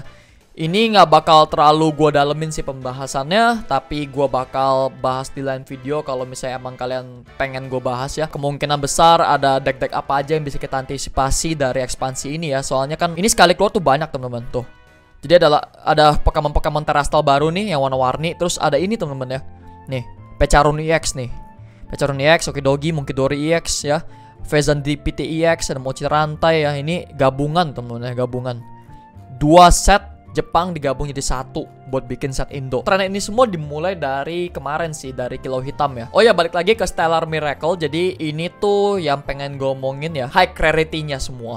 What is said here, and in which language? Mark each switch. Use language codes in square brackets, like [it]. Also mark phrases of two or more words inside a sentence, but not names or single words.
[id] Ini nggak bakal terlalu gue dalemin sih pembahasannya, tapi gue bakal bahas di lain video kalau misalnya emang kalian pengen gue bahas ya. Kemungkinan besar ada deck-deck apa aja yang bisa kita antisipasi dari ekspansi ini ya. Soalnya kan ini sekali keluar tuh banyak teman-teman tuh. Jadi ada Pokemon Terastal baru nih yang warna-warni. Terus ada ini teman-teman ya. Nih, Pecharuno EX nih. Pecharuno EX, Okidogi, Munkidori EX ya. Vezan DPT EX, ada Mochi Rantai ya. Ini gabungan teman-teman ya, gabungan. 2 set Jepang digabung jadi satu buat bikin set Indo. Tren ini semua dimulai dari kemarin sih, dari Kilo Hitam ya. Oh ya, balik lagi ke Stellar Miracle. Jadi ini tuh yang pengen gue omongin ya, [en] high rarity- [id] nya semua.